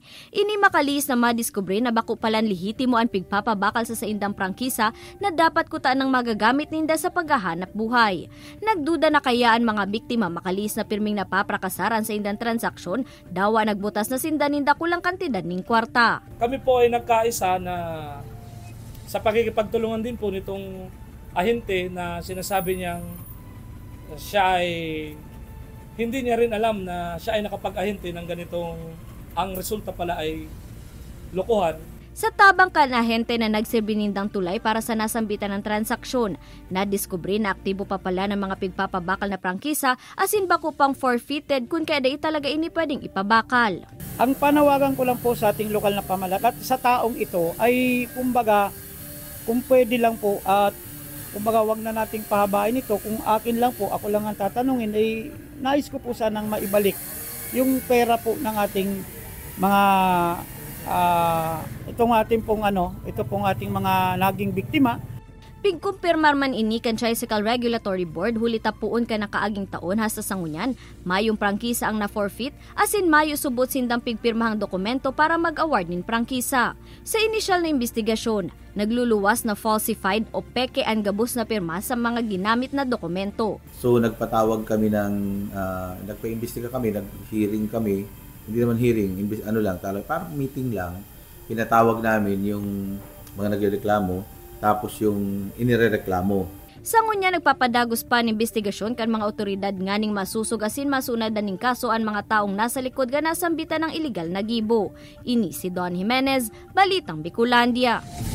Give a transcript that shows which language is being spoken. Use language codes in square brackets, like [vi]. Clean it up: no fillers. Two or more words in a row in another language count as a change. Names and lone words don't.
[bik] Ini makalis na madiskubre na bako palan lihitimo ang pigpapabakal sa indang prangkisa na dapat kuta ng magagamit ninda sa paghahanap buhay. Nagduda na kaya ang mga biktima makalis na pirming napaprakasaran sa indang transaksyon, dawa nagbutas na sinda ninda kulang kantidad ning kwarta. [tl] Kami po ay nagkaisa na sa pakikipagtulungan din po nitong ahente na sinasabi niyang siya ay hindi niya rin alam na siya ay nakapag-ahente ng ganitong ang resulta pala ay lokohan. [bik] Sa tabang kanahente na nagsirbinindang tulay para sa nasambitan ng transaksyon, nadiskubre na aktibo pa pala ng mga pigpapabakal na prangkisa asin bako pang forfeited kung kaya talaga ini pwedeng ipabakal. [tl] Ang panawagan ko lang po sa ating lokal na pamahalaan sa taong ito ay kumbaga kung pwede lang po at kumbaga wag na nating pahabain ito. Kung akin lang po, ako lang ang tatanungin, ay nais ko po sanang maibalik yung pera po ng ating mga ito pong ating mga naging biktima. [bik] Pigkumpirmar man ini kan Tricycle Regulatory Board huli tapuon ka nakaaging taon hasta sangunyan, mayong prangkisa ang na-forfeit, asin mayo subot sindang pigpirmahang dokumento para mag-award nin prangkisa. Sa inisyal na investigasyon, nagluluwas na falsified o peke ang gabos na pirma sa mga ginamit na dokumento. [tl] So nagpatawag kami nagpa-imbestiga kami, nag-hearing kami, hindi naman hearing, parang meeting lang, pinatawag namin yung mga nagrereklamo, tapos yung inirereklamo. [bik] Sa ngunya nagpapadagos pa ng investigasyon kan mga otoridad nganing masusug asin masunad ning kaso ang mga taong nasa likod ga nasambitan ng iligal na gibo. Ini si Don Jimenez, Balitang Bicolandia.